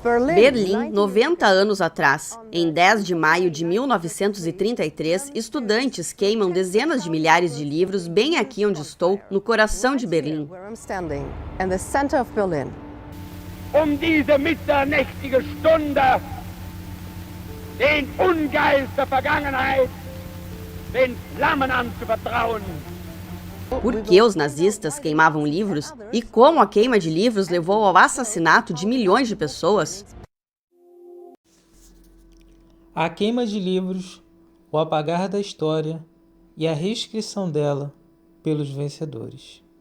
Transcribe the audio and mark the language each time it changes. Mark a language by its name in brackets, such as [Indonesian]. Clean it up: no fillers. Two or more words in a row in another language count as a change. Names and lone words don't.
[Portuguese] Berlim, 90 anos atrás. Em 10 de maio de 1933, estudantes queimam dezenas de milhares de livros bem aqui onde estou, no coração de Berlim. [German] Diese mitternächtige Stunde den Ungeist der Vergangenheit, den Flammen anzuvertrauen. [Portuguese] Por que os nazistas queimavam livros e como a queima de livros levou ao assassinato de milhões de pessoas? A queima de livros, o apagar da história e a reescrição dela pelos vencedores.